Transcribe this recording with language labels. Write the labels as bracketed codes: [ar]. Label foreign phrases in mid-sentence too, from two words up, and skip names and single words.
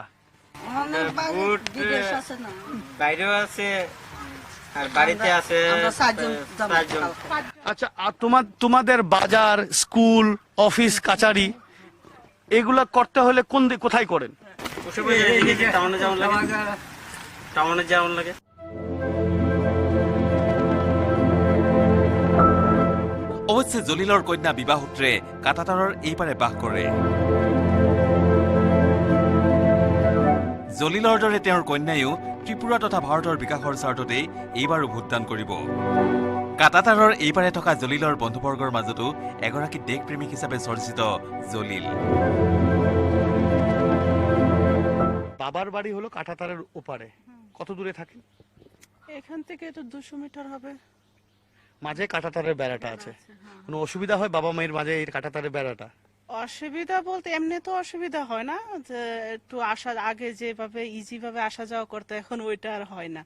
[bn] ভোট বাইরেও আছে আর বাড়িতে আছে আচ্ছা আর তোমাদের বাজার স্কুল অফিস কাচারি এগুলা করতে হলে কোথায় করেন টাউনে যেমন লাগে [as] অৱশ্যে জলিলৰ কন্যা বিবাহ সূত্ৰে কাটাতাৰৰ এইপাৰে বাস কৰে জলিলৰ দৰে তেওঁৰ কন্যায়ো ত্ৰিপুৰা তথা ভাৰতৰ বিকাশৰ স্বাৰ্থতেই এইবাৰো ভোটদান কৰিব কাটাতাৰৰ এইপাৰে থকা জলিলৰ বন্ধুবৰ্গৰ মাজতো এগৰাকী দেশপ্ৰেমিক হিচাপে চৰ্চিত জলিল [bn] বাবার বাড়ি হলো কাটাতারের ওপারে কত দূরে থাকেন এখান থেকে তো 200 মিটার হবে মাঝে কাটাতারের বেড়াটা আছে কোনো অসুবিধা হয় বাবা মায়ের মাঝে এই কাটাতারের বেড়াটা অসুবিধা বলতে এমনি তো অসুবিধা হয় না যে একটু আগে যেভাবে ইজি ভাবে আসা যাওয়া করতে এখন ওইটা আর হয় না